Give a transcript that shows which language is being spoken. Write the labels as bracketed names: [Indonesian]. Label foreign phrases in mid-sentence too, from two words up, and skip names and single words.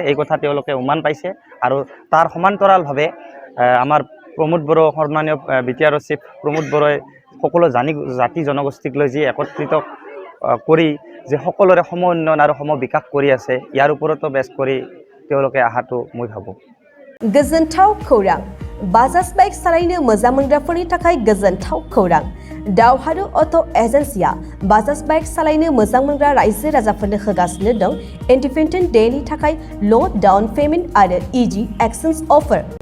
[Assamese] এই কথা তেওঁলোকে উমান পাইছে, আৰু তাৰ সমান্তৰালভাৱে আমাৰ প্ৰমোদ বড়ো, সন্মানীয় BTR চিফ প্ৰমোদ বড়োই সকলো জাতি জনগোষ্ঠীক লৈ যি একত্ৰিত কৰি যে সকলোৰে সম উন্নয়ন আৰু সম বিকাশ কৰি আছে, ইয়াৰ ওপৰতো বেছ কৰি তেওঁলোকে আহাটো মই ভাবোঁ। [Bodo] गोजोनथाव खौरां। बाजाज बाइक सालायनो मोजां मोनग्राफोरनि थाखाय गोजोनथाव खौरां। दावहारु अट' एजेन्सिया बाजाज बाइक सालायनो मोजां मोनग्रा रायजो राजाफोरनो होगासिनो दं [English] independent day [Bodo] थाखाय [English] low down payment [Bodo] आरो [English] easy exchange offer.